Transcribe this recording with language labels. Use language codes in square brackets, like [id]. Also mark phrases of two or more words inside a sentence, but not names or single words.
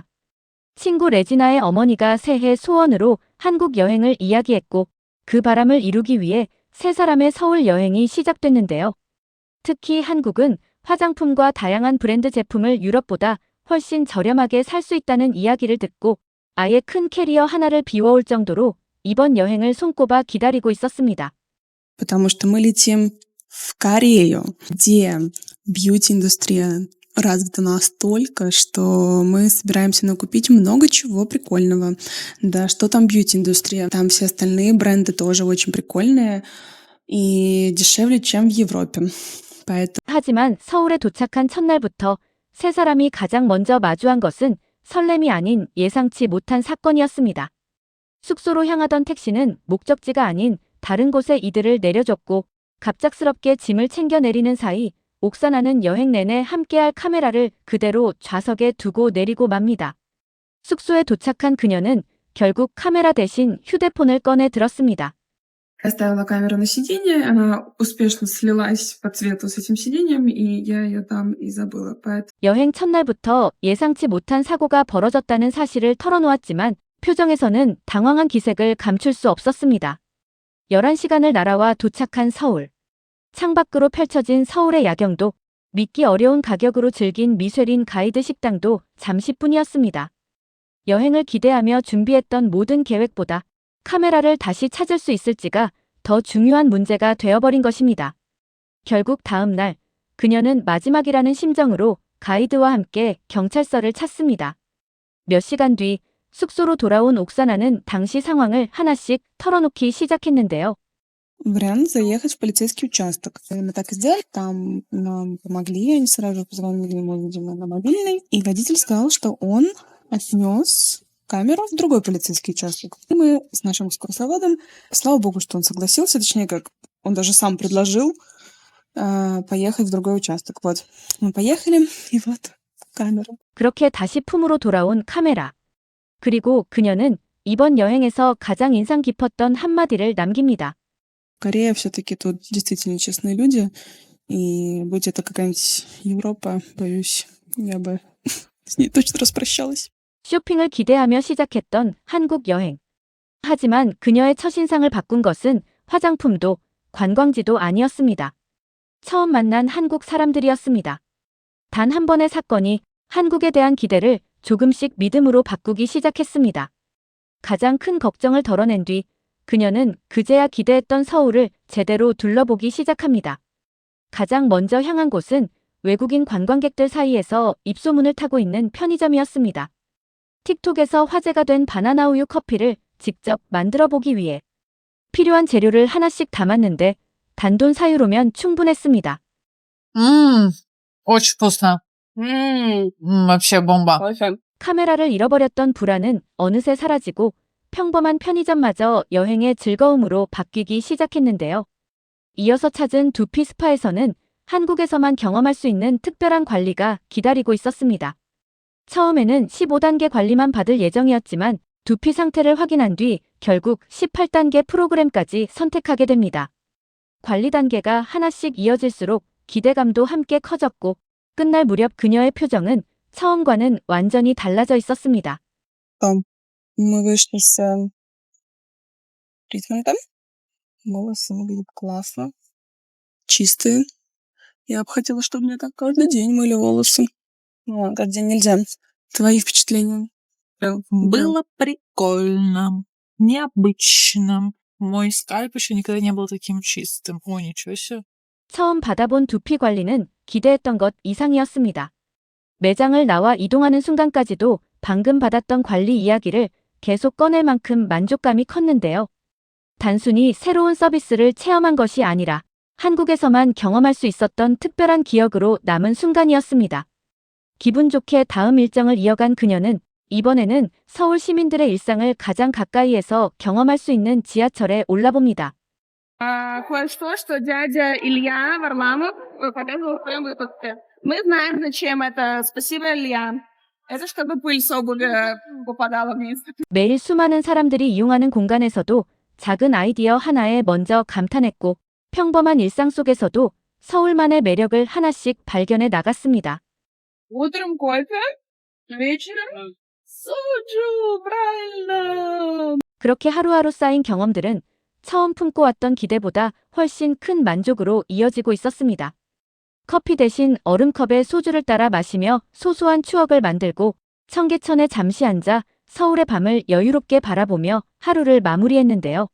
[ko] 친구 레지나의 어머니가 새해 소원으로 한국 여행을 이야기했고 그 바람을 이루기 위해 세 사람의 서울 여행이 시작됐는데요. 특히 한국은 화장품과 다양한 브랜드 제품을 유럽보다 훨씬 저렴하게 살 수 있다는 이야기를 듣고 아예 큰 캐리어 하나를 비워올 정도로 이번 여행을 손꼽아 기다리고 있었습니다. [ru] Потому что мы летим в Корею, где бьюти-индустрия развита настолько, что мы собираемся накупить много чего прикольного. Да, что там бьюти-индустрия? Там все остальные бренды тоже очень прикольные и дешевле, чем в Европе. Поэтому [ko] 하지만 서울에 도착한 첫날부터 세 사람이 가장 먼저 마주한 것은 설렘이 아닌 예상치 못한 사건이었습니다. 숙소로 향하던 택시는 목적지가 아닌 다른 곳에 이들을 내려줬고 갑작스럽게 짐을 챙겨 내리는 사이 옥사나는 여행 내내 함께할 카메라를 그대로 좌석에 두고 내리고 맙니다. 숙소에 도착한 그녀는 결국 카메라 대신 휴대폰을 꺼내 들었습니다. [ru] Я ставила камеру на сиденье, она успешно слилась по цвету с этим сиденьем, и я ее там и забыла. [ko] 여행 첫날부터 예상치 못한 사고가 벌어졌다는 사실을 털어놓았지만 표정에서는 당황한 기색을 감출 수 없었습니다. 11시간을 날아와 도착한 서울. 창밖으로 펼쳐진 서울의 야경도 믿기 어려운 가격으로 즐긴 미쉐린 가이드 식당도 잠시뿐이었습니다. 여행을 기대하며 준비했던 모든 계획보다 카메라를 다시 찾을 수 있을지가 더 중요한 문제가 되어버린 것입니다. 결국 다음 날 그녀는 마지막이라는 심정으로 가이드와 함께 경찰서를 찾습니다. 몇 시간 뒤 숙소로 돌아온 옥사나는 당시 상황을 하나씩 털어놓기 시작했는데요. [ru] вариант заехать в полицейский участок. Мы так и сделали, там нам помогли, они сразу позвонили ему, видимо, на мобильный, и водитель сказал, что он отнес камеру в другой полицейский участок. И мы с нашим экскурсоводом, слава богу, что он согласился, точнее как, он даже сам предложил поехать в другой участок. Вот, мы поехали, и вот камера. [ko] 그렇게 다시 품으로 돌아온 카메라. 그리고 그녀는 이번 여행에서 가장 인상 깊었던 한마디를 남깁니다. [ru] Корея все-таки тут действительно честные люди, и будь это какая-нибудь Европа, боюсь, я бы с ней точно распрощалась. [ko] 쇼핑을 기대하며 시작했던 한국 여행. 하지만 그녀의 첫인상을 바꾼 것은 화장품도 관광지도 아니었습니다. 처음 만난 한국 사람들이었습니다. 단 한 번의 사건이 한국에 대한 기대를 조금씩 믿음으로 바꾸기 시작했습니다. 가장 큰 걱정을 덜어낸 뒤 그녀는 그제야 기대했던 서울을 제대로 둘러보기 시작합니다. 가장 먼저 향한 곳은 외국인 관광객들 사이에서 입소문을 타고 있는 편의점이었습니다. 틱톡에서 화제가 된 바나나 우유 커피를 직접 만들어 보기 위해 필요한 재료를 하나씩 담았는데 단돈 사유로면 충분했습니다. [ru] Очень вкусно. Вообще бомба. [ko] 카메라를 잃어버렸던 불안은 어느새 사라지고 평범한 편의점마저 여행의 즐거움으로 바뀌기 시작했는데요. 이어서 찾은 두피 스파에서는 한국에서만 경험할 수 있는 특별한 관리가 기다리고 있었습니다. 처음에는 15단계 관리만 받을 예정이었지만 두피 상태를 확인한 뒤 결국 18단계 프로그램까지 선택하게 됩니다. 관리 단계가 하나씩 이어질수록 기대감도 함께 커졌고 끝날 무렵 그녀의 표정은 처음과는 완전히 달라져 있었습니다. [ru] Мы вышли с тритментом. Волосы выглядят классно. Чистые. Я бы хотела, чтобы мне так каждый день мыли волосы. Ну, каждый день нельзя. Твои впечатления? Было прикольно. Необычно. Мой скальп еще никогда не был таким чистым. О, ничего себе. [ko] 처음 받아본 두피 관리는 기대했던 것 이상이었습니다. 매장을 나와 이동하는 순간까지도 방금 받았던 관리 이야기를 계속 꺼낼 만큼 만족감이 컸는데요. 단순히 새로운 서비스를 체험한 것이 아니라 한국에서만 경험할 수 있었던 특별한 기억으로 남은 순간이었습니다. 기분 좋게 다음 일정을 이어간 그녀는 이번에는 서울 시민들의 일상을 가장 가까이에서 경험할 수 있는 지하철에 올라봅니다. [ru] Кое-что, что дядя Илья Варламов показывал в своем выпуске. Мы знаем, зачем это. Спасибо, Илья. Это чтобы пыль с обуви попадала вниз. [ko] 매일 수많은 사람들이 이용하는 공간에서도 작은 아이디어 하나에 먼저 감탄했고 평범한 일상 속에서도 서울만의 매력을 하나씩 발견해 나갔습니다. [ru] Утром кофе, вечером соджу, правильно. [ko] 그렇게 하루하루 쌓인 경험들은 처음 품고 왔던 기대보다 훨씬 큰 만족으로 이어지고 있었습니다. 커피 대신 얼음컵에 소주를 따라 마시며 소소한 추억을 만들고 청계천에 잠시 앉아 서울의 밤을 여유롭게 바라보며 하루를 마무리했는데요.